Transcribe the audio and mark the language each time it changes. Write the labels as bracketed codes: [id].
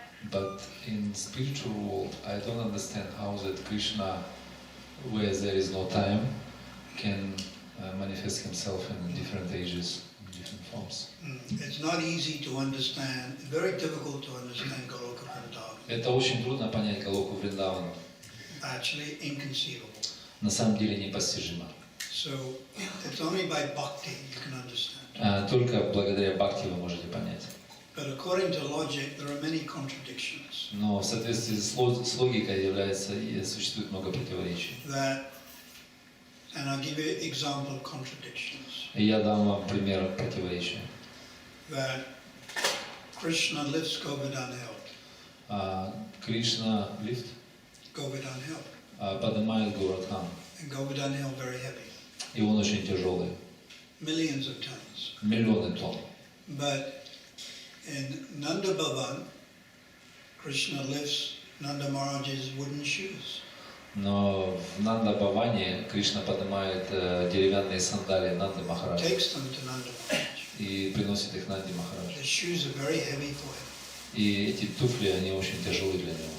[en] But in spiritual world, I don't understand how that Krishna, where there is no time, can manifest himself in different ages, in different forms. It's not easy to understand, very difficult to understand Goloka Vrindavan. [ru] Это очень трудно понять Галоку Вриндавана. [en] Actually inconceivable. [ru] На самом деле непостижимо. [en] So it's only by bhakti you can understand. [ru] Только благодаря бхакти вы можете понять. [en] But according to logic, there are many contradictions. [ru] Но в соответствии с логикой существует много противоречий. [en] That, and I'll give you an example of contradictions. [ru] И я дам вам пример противоречия. [en] That Krishna lifts Govardhan hill. [ru] Кришна лифт [en] Govardhan hill. [ru] поднимает Говардхан. [en] And Govardhan hill very heavy. [ru] И он очень тяжелый. [en] Millions of tons. [ru] Миллионы тонн. [en] But in Nanda Bhavan, Krishna lifts Nanda Maharaj's wooden shoes. [ru] Но в Нанда Бхаване Кришна поднимает деревянные сандалии Нанды Махараджа [en] Takes them to Nanda Maharaj. [ru] и приносит их Нанде [en] The [ru] Махараджу. [en] shoes are very heavy for him. [ru] И эти туфли, они очень тяжелые для него.